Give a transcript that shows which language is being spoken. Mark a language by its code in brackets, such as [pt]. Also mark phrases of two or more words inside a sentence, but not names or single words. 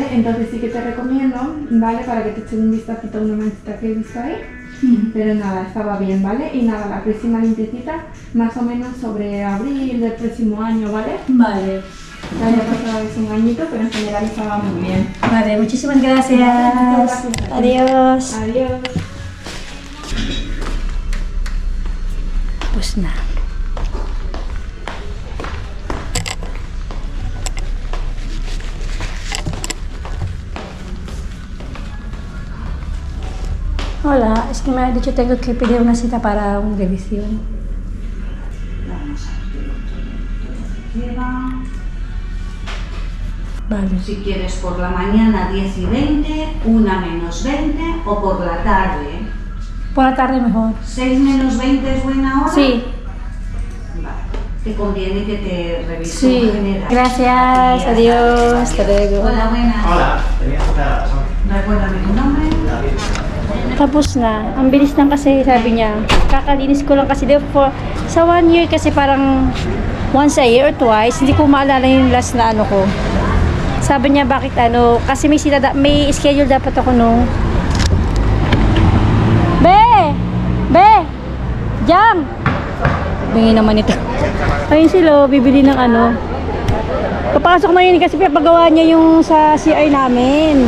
[es] Entonces sí que te recomiendo, ¿vale? Para que te eches un vistacito a una manchita que he visto ahí. Pero nada, estaba bien, ¿vale? Y nada, la próxima limpiecita, más o menos sobre abril del próximo año, ¿vale? Vale. Ya había pasado es un añito, pero en general estaba muy bien. Vale, muchísimas gracias. Gracias. Adiós. Adiós. [tl] Tapos na. [es] Hola, es que me ha dicho tengo que pedir una cita para una revisión. Vamos a ver qué lleva. Vale. Si quieres por la mañana 10 y 20, 1 menos 20 o por la tarde. Por la tarde mejor. 6 menos 20 es buena hora. Sí. Vale. Te conviene que te revise Sí. en general. Gracias, adiós, hasta luego. Hola, buenas. Hola, tenía cita a las 11. Recuérdame tu nombre. [tl] Tapos na. Ang bilis lang kasi sabi niya. Kakalinis ko lang kasi sa 1 year kasi parang [en] once a year or twice. [tl] Hindi ko maalala yung last na ano ko. Sabi niya bakit ano, kasi may schedule dapat ako nung Be! Jam! Bingi naman ito. Ayun sila, bibili ng ano. Papasok na yun kasi pinapagawa niya yung sa CR namin.